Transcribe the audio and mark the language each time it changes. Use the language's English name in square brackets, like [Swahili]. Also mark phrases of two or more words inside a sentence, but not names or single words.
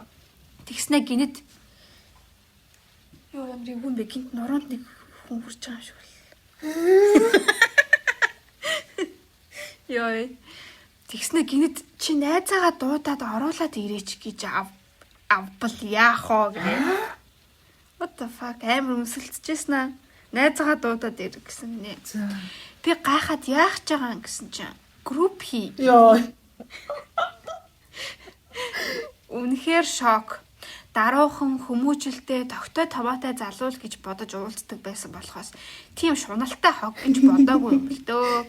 [Mongolian] Тэгснэ гинэд юу юм бэ гүн бэ гинт нуруунд нэг хүн хурж байгаа юм шиг л. Яа. Тэгснэ гинэд чи найзаагаа дуудаад оруулаад ирээч гэж авбал яах вэ гэх. [English] What the fuck [Mongolian] амар өмсөлцөжсэн аа. Найзаагаа дуудаад ир гэсэн нэ. Би гайхаад яах ч байгаа юм гэсэн чинь групп хий. Яа. Үнэхээр шок. Даруухан хүмүүжлтэй тогтой томоотой залуул гэж бодож уулздаг байсан болохоос тийм шуналтай хог гэж бодоогүй юм л дөө.